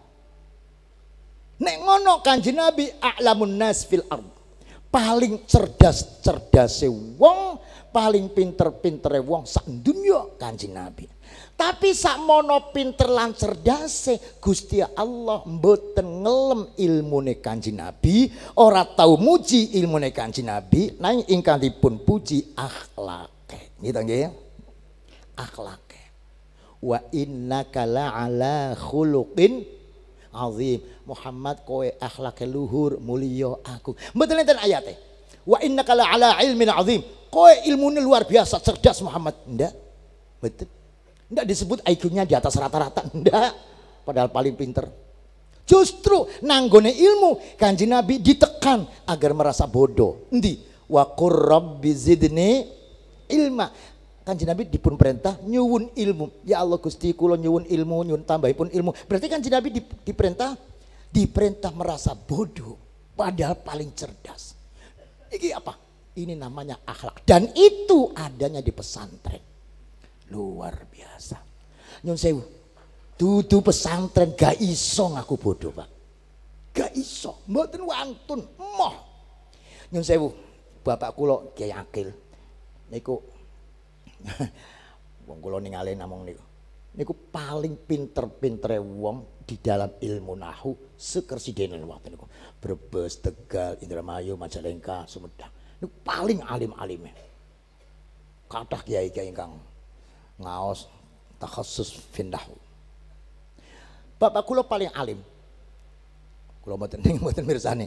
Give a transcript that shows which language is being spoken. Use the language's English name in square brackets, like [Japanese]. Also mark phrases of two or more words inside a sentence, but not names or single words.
[Javanese] Nek ngono Kanjeng Nabi [Arabic] أعلم الناس في الأرض, [Javanese] paling cerdas-cerdase wong, paling pinter-pintere wong sak dunya Kanjeng Nabi. Tapi sakmono pinter lan cerdase Gusti Allah mboten ngelem ilmune Kanjeng Nabi, ora tau muji ilmune Kanjeng Nabi, nanging ingkang dipun puji akhlake. Gitu nggih. Akhlake. [Arabic] وإنك لعلى خلق عظيم. [Javanese] Muhammad kowe akhlake luhur mulia aku. Mboten enten ayate. [Arabic] وإنك لعلى علم عظيم. [Javanese] Kowe ilmune [Indonesian] luar biasa [Javanese] cerdas Muhammad. Ndak. Betul. [Indonesian] Ndak disebut IQ-nya di atas rata-rata. Ndak. Padahal paling pinter. Justru nanggone ilmu Kanjeng Nabi ditekan agar merasa bodoh. [Javanese] Endi? [Arabic] وقل رب زدني علما. [Javanese] Kanjeng Nabi dipun perintah nyuwun ilmu. Ya Allah Gusti kula nyuwun ilmu, nyuwun tambahipun ilmu. [Indonesian] Berarti Kanjeng Nabi diperintah merasa bodoh padahal paling cerdas. Ini apa? Ini namanya akhlak, dan itu adanya di pesantren. Luar biasa. [Javanese] Nyun sewu. Dudu pesantren gak iso ngaku bodoh, Pak. Gak iso, mboten wantun moh. Nyun sewu. Bapak kula Kyai Akil niku wong kula ningali namung niku. Niku paling pinter-pintere wong [Indonesian] di dalam [Javanese] ilmu nahu sekersidenen waktu niku. Brebes, Tegal, Indramayu, Majalengka, Sumedang. Niku paling alim-alime. Kathah kiai-kiai ingkang ngaos [Arabic] تخصص في النحو. [Javanese] Bapak kula paling alim. Kula mboten mirsani.